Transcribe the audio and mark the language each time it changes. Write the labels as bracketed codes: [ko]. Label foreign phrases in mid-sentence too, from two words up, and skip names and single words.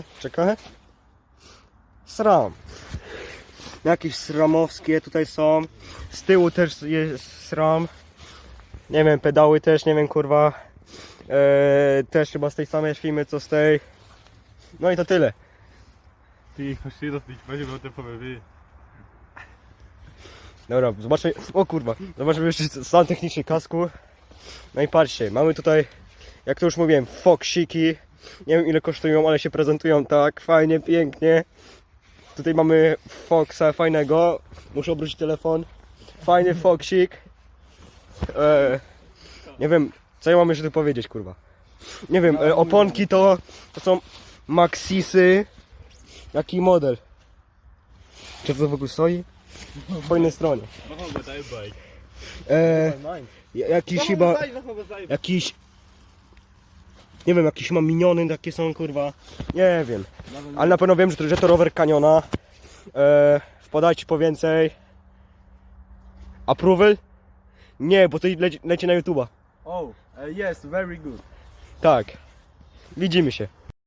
[pl] Czekaj. SRAM. Jakieś SRAMowskie tutaj są. Z tyłu też jest SRAM. Nie wiem, pedały też, nie wiem kurwa. Też chyba z tej samej filmy co z tej. No i to tyle. Ty, [de] ich verstehe das nicht. Ich weiß nicht, was der von mir will. [pl] Dobra, zobaczmy. O kurwa, zobaczmy jeszcze stan techniczny kasku. No i patrzcie, mamy tutaj, jak to już mówiłem, Foxiki. Nie wiem ile kosztują, ale się prezentują tak fajnie, pięknie. Tutaj mamy Foxa fajnego. Muszę obrócić telefon. Fajny Foxik. Nie wiem, co ja mam jeszcze tu powiedzieć, kurwa. Nie wiem, oponki to są Maxisy. Jaki model? Czy to w ogóle stoi? Po innej stronie. [de] Mach mal bei deinem Bike. [pl] Jakiś chyba, jakiś, nie wiem, jakieś ma miniony takie są, kurwa, nie wiem, ale na pewno wiem, że to rower Caniona. Wpadajcie po więcej. Approval? Nie, bo to leci na YouTube'a. [en] Oh, yes, very good. [pl] Tak, widzimy się.